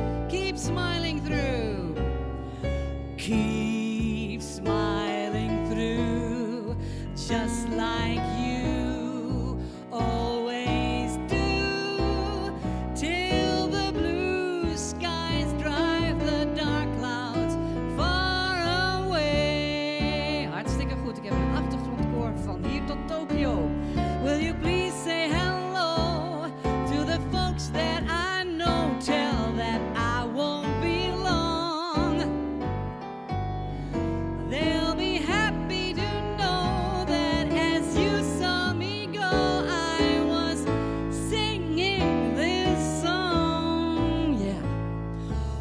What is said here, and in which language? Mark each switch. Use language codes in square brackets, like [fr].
[en] Keep smiling through, keep smiling through, just like you always do, till the blue skies drive the dark clouds far away. [nl] Hartstikke goed, ik heb een achtergrondkoor van hier tot Tokio. [en] Will you please say hello to the folks that I know? Tell that I won't be long. They'll be happy to know that as you saw me go, I was singing this song. Yeah.